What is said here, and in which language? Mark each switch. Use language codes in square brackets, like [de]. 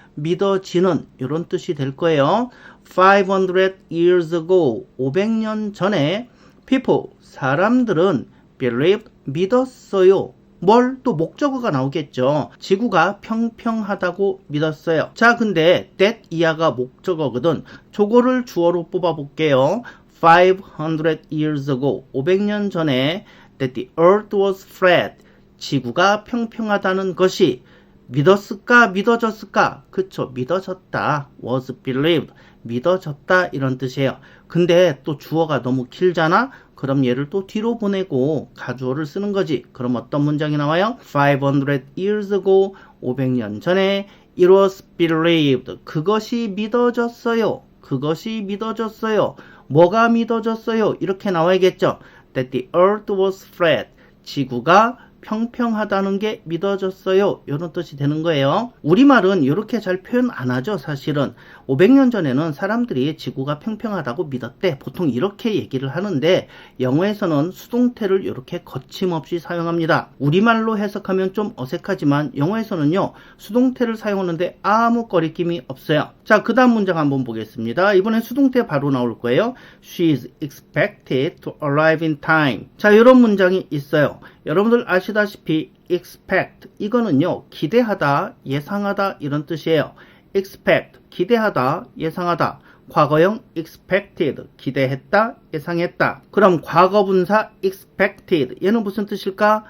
[ko] 믿어지는 이런 뜻이 될 거예요. [en] 500 years ago [ko] 500년 전에 people 사람들은 believed 믿었어요. 뭘? 또 목적어가 나오겠죠. 지구가 평평하다고 믿었어요. 자, 근데 that 이하가 목적어거든. 저거를 주어로 뽑아 볼게요. [en] 500 years ago [ko] 500년 전에 [en] that the earth was flat [ko] 지구가 평평하다는 것이 믿었을까? 믿어졌을까? 그쵸. 믿어졌다. [en] was believed. [ko] 믿어졌다. 이런 뜻이에요. 근데 또 주어가 너무 길잖아? 그럼 얘를 또 뒤로 보내고 가주어를 쓰는 거지. 그럼 어떤 문장이 나와요? [en] 500 years ago [ko] 500년 전에 [en] it was believed. [ko] 그것이 믿어졌어요. 그것이 믿어졌어요. 뭐가 믿어졌어요? 이렇게 나와야겠죠. [en] That the earth was flat. [ko] 지구가 평평하다는 게 믿어졌어요. 이런 뜻이 되는 거예요. 우리말은 이렇게 잘 표현 안 하죠. 사실은 500년 전에는 사람들이 지구가 평평하다고 믿었대. 보통 이렇게 얘기를 하는데 영어에서는 수동태를 이렇게 거침없이 사용합니다. 우리말로 해석하면 좀 어색하지만 영어에서는요 수동태를 사용하는데 아무 거리낌이 없어요. 자, 그 다음 문장 한번 보겠습니다. 이번엔 수동태 바로 나올 거예요. [en] She is expected to arrive in time. [ko] 자, 이런 문장이 있어요. 여러분들 아시다시피 expect 이거는요 기대하다, 예상하다 이런 뜻이에요. expect 기대하다, 예상하다. 과거형 expected 기대했다, 예상했다. 그럼 과거분사 expected 얘는 무슨 뜻일까?